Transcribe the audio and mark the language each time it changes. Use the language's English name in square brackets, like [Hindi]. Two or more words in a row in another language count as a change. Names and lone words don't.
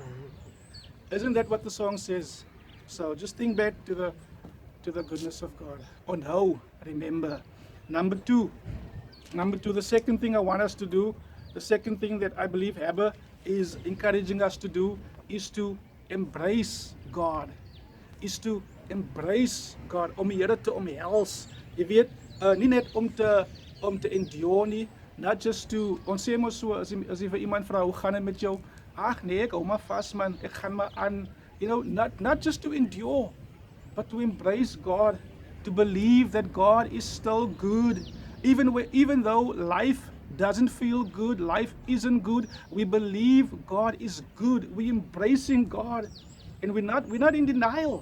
[English] Isn't that what the song says? So just think back to the goodness of God. [Afrikaans] Onthou, remember. [English] Number two, the second thing I want us to do, the second thing that I believe Heber is encouraging us to do, is to embrace God. [Afrikaans] Om die Here te omhels. Jy weet, nie net om te endure nie, [English] not just to, [Afrikaans] ons sê mos so, as jy vir iemand vra, hoe gaan dit met jou? Ag nee, ek hou maar vas man, ek gaan maar aan. [English] You know, not just to endure, but to embrace God, to believe that God is still good. Even though life doesn't feel good, life isn't good, we believe God is good. We're embracing God, and we're not in denial.